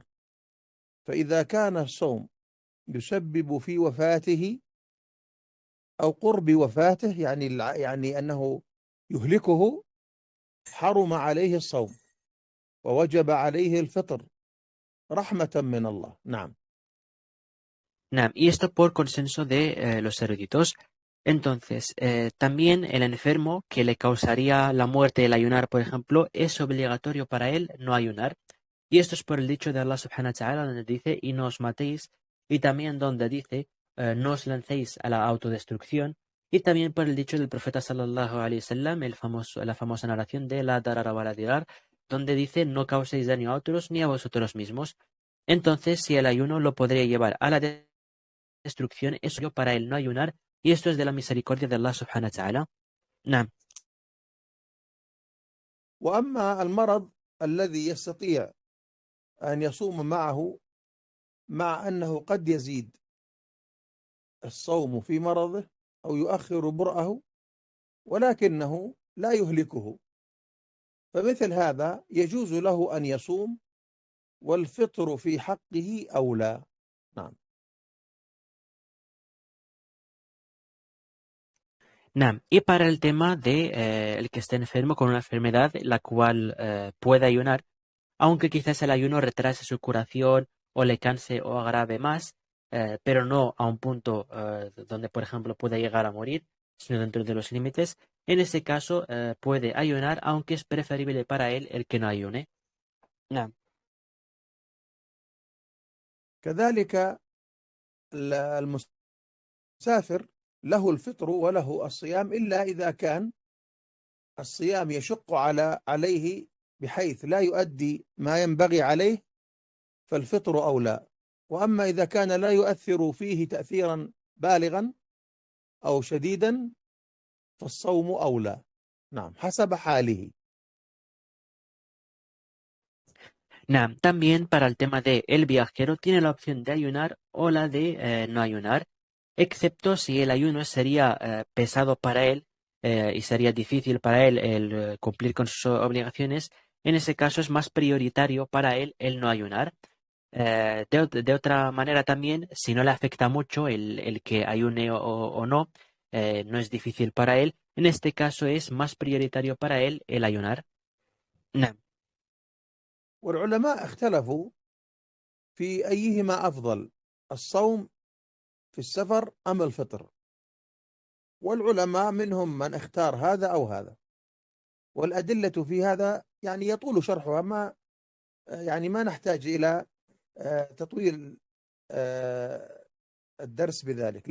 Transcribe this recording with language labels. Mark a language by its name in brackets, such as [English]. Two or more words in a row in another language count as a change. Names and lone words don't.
[Arabic] فإذا كان الصوم يسبب في وفاته أو قرب وفاته، يعني أنه يهلكه، حرم عليه الصوم ووجب عليه الفطر رحمة من الله. نعم. نعم. [Spanish] Y esto por consenso de los eruditos. Entonces, también el enfermo que le causaría la muerte el ayunar, por ejemplo, es obligatorio para él no ayunar. Y esto es por el dicho de Allah [Arabic] سبحانه وتعالى, [Spanish] donde dice, y no os matéis, y también donde dice, no os lancéis a la autodestrucción, y también por el dicho del profeta [Arabic] صلى الله عليه وسلم, [Spanish] la famosa narración de [Arabic] لا ضرر ولا ضرار, [Spanish] donde dice, no causéis daño a otros ni a vosotros mismos. entonces si el ayuno lo podría llevar a la destrucción, eso es para él no ayunar, y esto es de la misericordia de Allah [Arabic] سبحانه وتعالى. نعم. وأما المرض الذي يستطيع أن يصوم معه، مع أنه قد يزيد الصوم في مرضه أو يؤخر برأه ولكنه لا يهلكه، فمثل هذا يجوز له أن يصوم، والفطر في حقه أولى. نعم. نعم. [Spanish] Y para el tema de el que esté enfermo con una enfermedad la cual puede ayunar, aunque quizás el ayuno retrase su curación o le canse o agrave más, pero no a un punto donde, por ejemplo, pueda llegar a morir, sino dentro de los límites, en ese caso puede ayunar, aunque es preferible para él el que no ayune. [Arabic] نعم. كذلك المسافر له الفطر وله الصيام، إلا إذا كان الصيام يشق عليه بحيث لا يؤدي ما ينبغي عليه، فالفطر أولى. وأما إذا كان لا يؤثر فيه تأثيرا بالغا أو شديدا فالصوم أولى. نعم، حسب حاله. نعم. [Spanish] También para el tema de el viajero tiene la opción de ayunar o la de no ayunar, excepto si el ayuno sería pesado para él y sería difícil para él el cumplir con sus obligaciones. En ese caso es más prioritario para él el no ayunar. De otra manera también, si no le afecta mucho el que ayune o no, no es difícil para él. En este caso es más prioritario para él el ayunar. [Arabic] نعم. والعلماء اختلفوا في أيهما أفضل، الصوم في السفر أم الفطر، والعلماء منهم من اختار هذا أو هذا، والأدلة في هذا يعني يطول شرحها، ما نحتاج إلى تطويل الدرس بذلك.